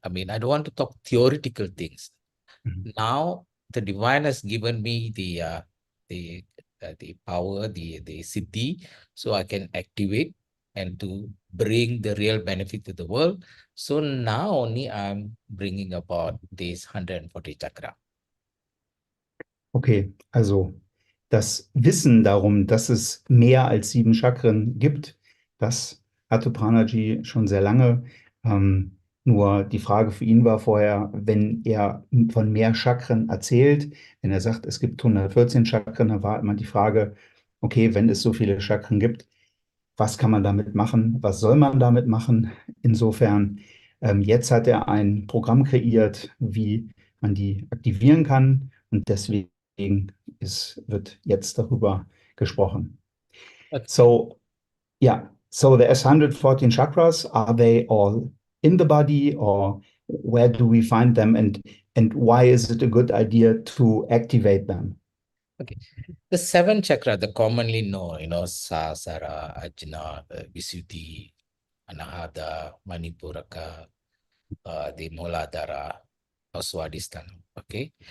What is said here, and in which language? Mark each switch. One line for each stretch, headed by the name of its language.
English: I mean, I don't want to talk theoretical things. Now the divine has given me the the power, the siddhi, so I can activate and to bring the real benefit to the world. So now only I'm bringing about this 140 chakra.
German: Okay, also das Wissen darum, dass es mehr als 7 Chakren gibt, das hatte Pranaji schon sehr lange. Nur die Frage für ihn war vorher, wenn er von mehr Chakren erzählt, wenn er sagt, es gibt 114 Chakren, dann war immer die Frage, okay, wenn es so viele Chakren gibt, was kann man damit machen? Was soll man damit machen? Insofern, jetzt hat er ein Programm kreiert, wie man die aktivieren kann. Und deswegen wird jetzt darüber gesprochen. Okay.
English: So, yeah, so there's 114 chakras. Are they all in the body, or where do we find them, and why is it a good idea to activate them? Okay. The 7 chakra, the commonly known, Sahasrara, Ajna, Visuddhi, Anahata, Manipuraka, the Muladhara, or Swadhisthana. Okay.